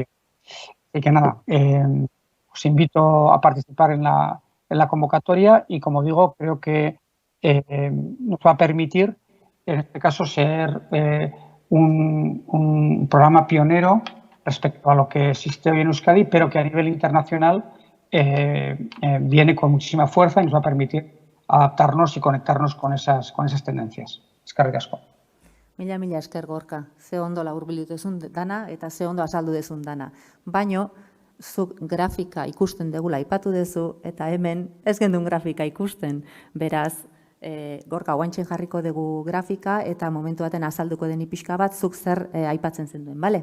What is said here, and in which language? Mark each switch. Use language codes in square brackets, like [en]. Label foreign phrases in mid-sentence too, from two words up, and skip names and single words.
[es] Así que nada, os invito a participar en la convocatoria y, como digo, creo que nos va a permitir, en este caso, ser un programa pionero respecto a lo que existe hoy en Euskadi, pero que a nivel internacional viene con muchísima fuerza y nos va a permitir adaptarnos y conectarnos con esas tendencias. [eu] Eskerrik asko. Mila esker, Gorka. Ze ondo laburbildu duzun dana eta ze ondo azaldu duzun dana. Baino, zuk grafika ikusten degula aipatu duzu eta hemen ez gendun grafika ikusten. Beraz, Gorka, guantxen jarriko dugu grafika eta momentu baten azalduko den pixka bat zuk zer aipatzen zenduen, bale?